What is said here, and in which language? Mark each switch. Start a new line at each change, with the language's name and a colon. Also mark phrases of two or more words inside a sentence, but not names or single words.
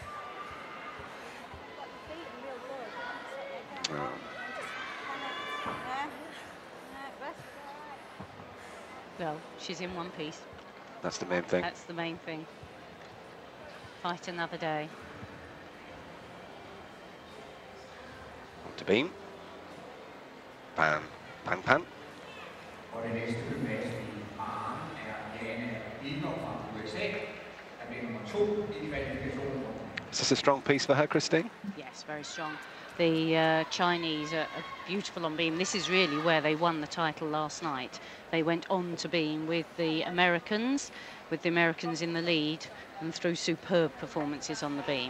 English: Well, she's in one piece. That's the main thing. That's the main thing. Fight another day. On to beam. Pan, pan, pan.
Danish: Og det næste gymnast i Aarhus Jana Bieger fra USA. Blev nummer 2 i kvalifikationen.
English: Is this a strong piece for her, Christine? Yes, very strong. The Chinese are beautiful on beam. This is really where they won the title last night. They went on to beam with the Americans in the lead, and through superb performances on the beam.